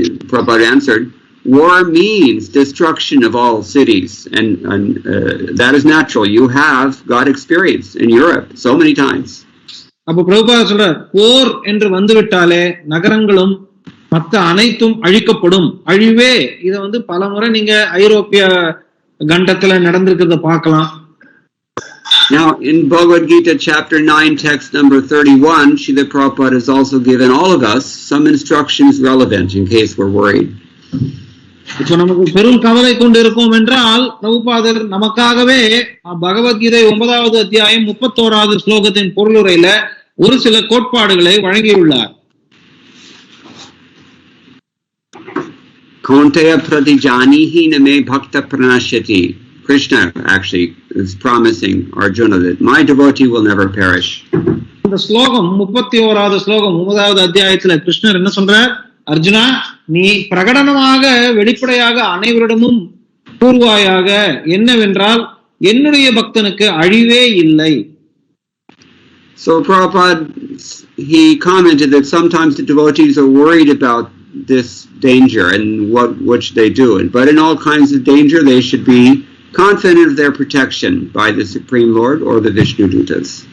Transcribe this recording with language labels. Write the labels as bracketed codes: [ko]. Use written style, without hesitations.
[en] Prabhupada answered, war means destruction of all cities, and that is natural. You have got experience in Europe so many times. [ta] அப்ப பிரபுபாதர் சொல்றார், போர் என்று வந்துவிட்டாலே நகரங்களும் மற்ற அனைத்தும் அழிக்கப்படும், அழிவே. இத பலமுறை நீங்க ஐரோப்பிய கண்டத்துல நடந்திருக்கிறத பார்க்கலாம். [en] Now in Bhagavad Gita chapter 9 text number 31, Srila Prabhupada has also given all of us some instructions relevant in case we're worried. [ta] இப்போ நமக்கு பெரும் கவலை கொண்டு இருக்கோம் என்றால் பிரபுபாதர் நமக்காகவே பகவத்கீதை 9வது அத்தியாயம் 31வது ஸ்லோகத்தின் பொருளுரையில ஒரு சில கோட்பாடுகளை வழங்கியுள்ளார். [sa] Kaunteya pratijanihi na me bhakta pranashyati. [en] Krishna actually is promising Arjuna that my devotee will never perish. [ta] இந்த ஸ்லோகம் 31வது ஸ்லோகம் 9வது அத்தியாயத்துல கிருஷ்ணர் என்ன சொல்றார்? அர்ஜுனா, நீ பிரகடனமாக வெளிப்படையாக அனைவரிடமும் கூறுவாயாக, என்னவென்றால் என்னுடைய பக்தனுக்கு அழிவே இல்லை. [en] So Prabhupada, he commented that sometimes the devotees are worried about this danger and what should they do. But in all kinds of danger, they should be confident of their protection by the Supreme Lord or the Vishnu Dutas.